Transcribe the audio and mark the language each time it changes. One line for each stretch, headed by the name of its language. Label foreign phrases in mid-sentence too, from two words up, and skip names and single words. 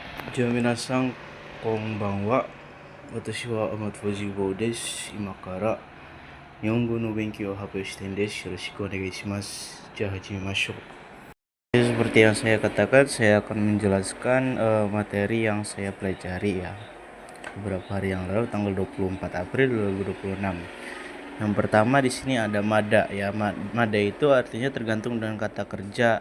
Japanese: 皆さん、こんばんは。私はAmatsujiです. 今から日本語の勉強を発表してんです. よろしくお願いします。始めましょう.
Indonesian: Seperti yang saya katakan, saya akan menjelaskan materi yang saya pelajari ya beberapa hari yang lalu, tanggal 24 April 2026. Yang pertama di sini ada mada ya. Mada itu artinya tergantung dengan kata kerja.